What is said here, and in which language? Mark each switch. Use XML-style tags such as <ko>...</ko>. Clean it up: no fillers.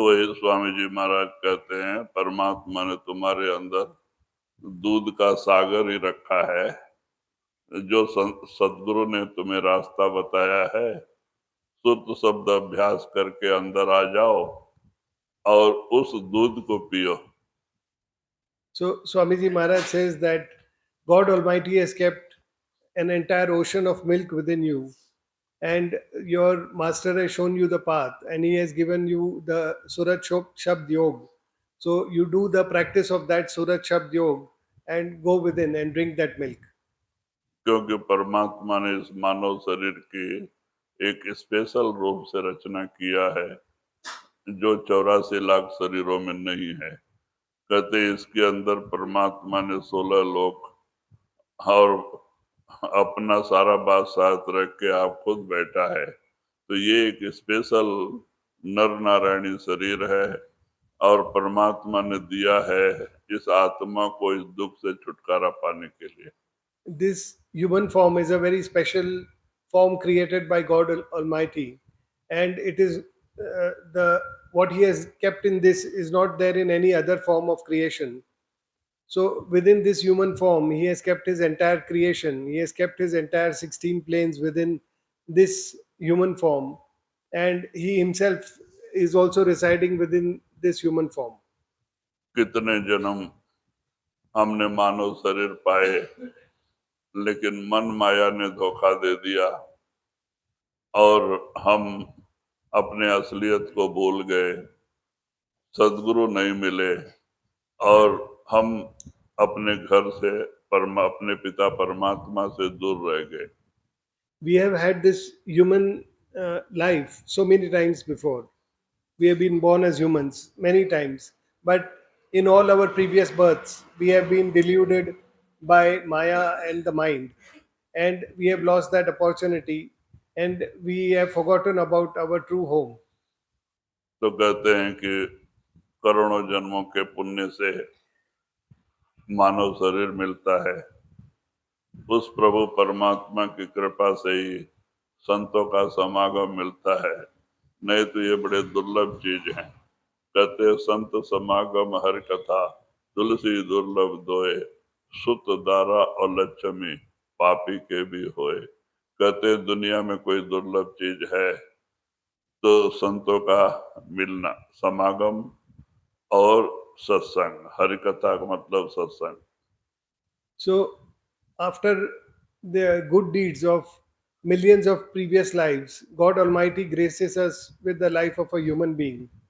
<hi>तो वही स्वामी जी महाराज कहते हैं, परमात्मा ने तुम्हारे अंदर दूध का सागर ही रखा है। जो सदगुरु ने तुम्हें रास्ता बताया है, शुद्ध शब्द अभ्यास करके अंदर आ जाओ और उस दूध को पियो।</hi> <en>So Swamiji Maharaj says that God Almighty has kept an entire ocean of milk within you, and your master has shown you the path, and he has given you the Surat Shabd Yog. So you do the practice of that Surat Shabd Yog and go within and drink that milk.</en> <hi>क्योंकि परमात्मा ने इस मानव शरीर की एक special रूप से रचना किया है जो 84 लाख शरीरों में नहीं है। कहते इसके अंदर परमात्मा ने 16 लोक और अपना सारा बात साथ रख के आप खुद बैठा है। तो ये एक स्पेशल नर नारायणी शरीर है और परमात्मा ने दिया है इस आत्मा को इस दुख से छुटकारा पाने के लिए।</hi> <en>This human form is a very special form created by God Almighty, and it is the what He has kept in this is not there in any other form of creation. So within this human form, He has kept His entire creation. He has kept His entire 16 planes within this human form, and He Himself is also residing within this human form.</en> <hi>कितने जन्म हमने मानव शरीर पाए, लेकिन मन माया ने धोखा दे दिया और हम अपने असलियत को भूल गए, सदगुरु नहीं मिले और हम अपने घर से अपने पिता परमात्मा से दूर रह गए।</hi> <en>We have had this human life so many times before. We have been born as humans many times, but in all our previous births, we have been deluded by Maya and the mind, and we have lost that opportunity, and we have forgotten about our true home.</en> <hi>तो कहते हैं कि करोड़ों जन्मों के पुण्य से मानव शरीर मिलता है। उस प्रभु परमात्मा की कृपा से ही संतों का समागम मिलता है, नहीं तो ये बड़े दुर्लभ चीज हैं। कहते संत समागम हर कथा, तुलसी दुर्लभ दोए, सुत दारा और लक्ष्मी पापी के भी होए। कहते दुनिया में कोई दुर्लभ चीज है तो संतों का मिलना, समागम और सत्संग। हरि कथा का मतलब सत्संग।</hi> <en>So, after the good deeds of millions of previous lives, God Almighty graces us with the life of a human being.</en>